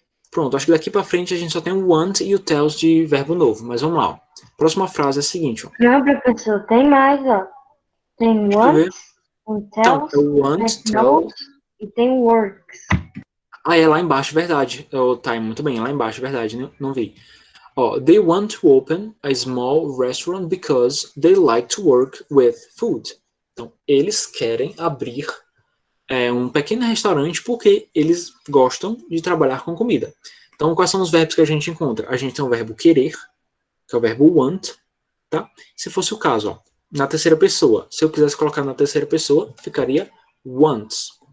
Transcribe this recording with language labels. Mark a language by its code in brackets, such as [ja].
[pt] Pronto, acho que daqui pra frente a gente só tem o want e o tells de verbo novo, mas vamos lá. Próxima frase é a seguinte, ó. Não, professor, tem mais, ó. Tem Deixa eu ver. [en] wants, [pt] tem Então, [en] tells, [pt] é o want, tem [en] tell. knows [pt] e tem [en] works. [pt] Ah, é lá embaixo, verdade. Tá, muito bem, é lá embaixo, verdade, né? Não vi. [en] Oh, they want to open a small restaurant because they like to work with food. [pt] Então, eles querem abrir um pequeno restaurante porque eles gostam de trabalhar com comida. Então, quais são os verbos que a gente encontra? A gente tem o verbo querer, que é o verbo want, tá? Se fosse o caso, ó, na terceira pessoa, se eu quisesse colocar na terceira pessoa, ficaria wants.